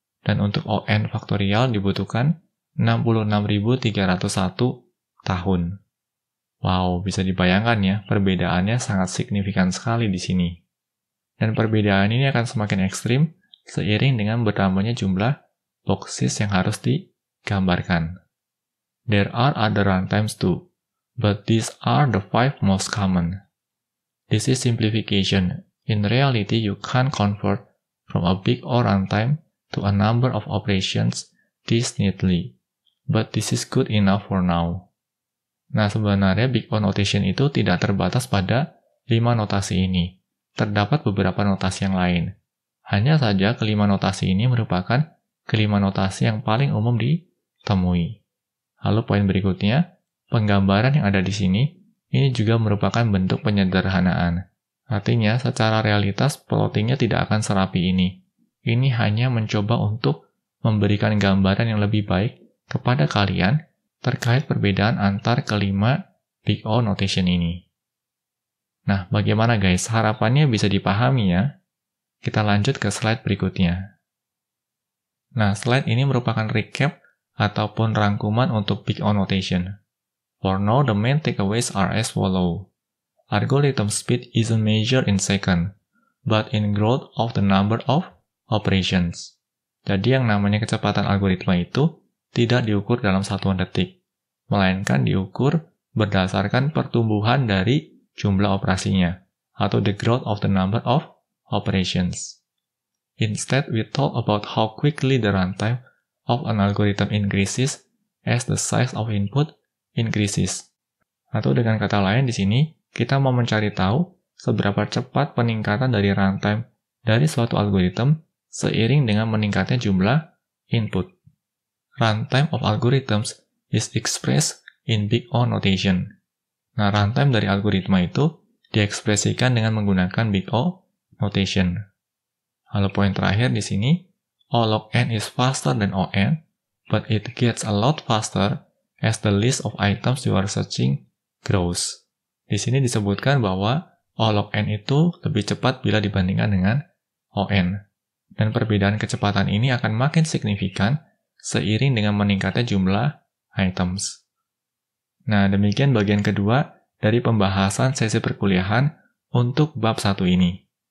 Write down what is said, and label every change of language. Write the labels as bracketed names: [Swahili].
[Indonesian] Dan untuk On faktorial dibutuhkan 66.301 tahun. Wow, bisa dibayangkan ya, perbedaannya sangat signifikan sekali di sini. Dan perbedaan ini akan semakin ekstrim seiring dengan bertambahnya jumlah boxes yang harus digambarkan. [English] There are other runtimes too, but these are the 5 most common. This is simplification. In reality, you can't convert from a big O runtime to a number of operations this neatly, but this is good enough for now. [Indonesian] Nah, sebenarnya Big O notation itu tidak terbatas pada 5 notasi ini. Terdapat beberapa notasi yang lain. Hanya saja kelima notasi ini merupakan kelima notasi yang paling umum ditemui. Lalu poin berikutnya, penggambaran yang ada di sini, ini juga merupakan bentuk penyederhanaan. Artinya, secara realitas plottingnya tidak akan serapi ini. Ini hanya mencoba untuk memberikan gambaran yang lebih baik kepada kalian terkait perbedaan antar kelima Big O notation ini. Nah, bagaimana guys? Harapannya bisa dipahami ya? Kita lanjut ke slide berikutnya. Nah, slide ini merupakan recap ataupun rangkuman untuk Big O notation. [English] For now, the main takeaways are as follow. Algorithm speed isn't measured in second, but in growth of the number of operations. [Indonesian] Jadi yang namanya kecepatan algoritma itu tidak diukur dalam satuan detik, melainkan diukur berdasarkan pertumbuhan dari jumlah operasinya, atau [English] the growth of the number of operations. Instead, we talk about how quickly the runtime of an algorithm increases as the size of input increases. [Indonesian] Atau dengan kata lain di sini, kita mau mencari tahu seberapa cepat peningkatan dari runtime dari suatu algorithm seiring dengan meningkatnya jumlah input. [English] Runtime of algorithms is expressed in Big O notation. [Indonesian] Nah, runtime dari algoritma itu diekspresikan dengan menggunakan Big O notation. Lalu poin terakhir di sini, [English] O log n is faster than On, but it gets a lot faster as the list of items you are searching grows. [Indonesian] Di sini disebutkan bahwa O log n itu lebih cepat bila dibandingkan dengan On. Dan perbedaan kecepatan ini akan makin signifikan seiring dengan meningkatnya jumlah items. Nah, demikian bagian kedua dari pembahasan sesi perkuliahan untuk bab 1 ini.